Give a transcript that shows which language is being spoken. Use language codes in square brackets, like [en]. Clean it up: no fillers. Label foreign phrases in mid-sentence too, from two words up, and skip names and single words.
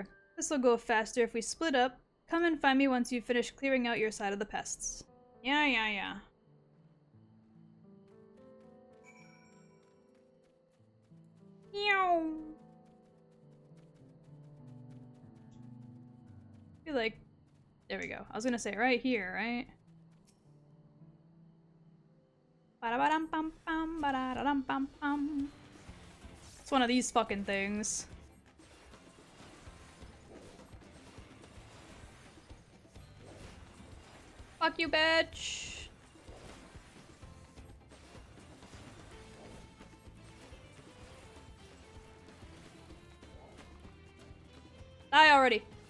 [en] This'll go faster if we split up. Come and find me once you've finished clearing out your side of the pests. Yeah. Meow. I feel like... There we go. I was gonna say right here, right? Ba-da-ba-dum-bum-bum, ba-da-da-dum-bum-bum. It's one of these fucking things. Fuck you, bitch! Die already!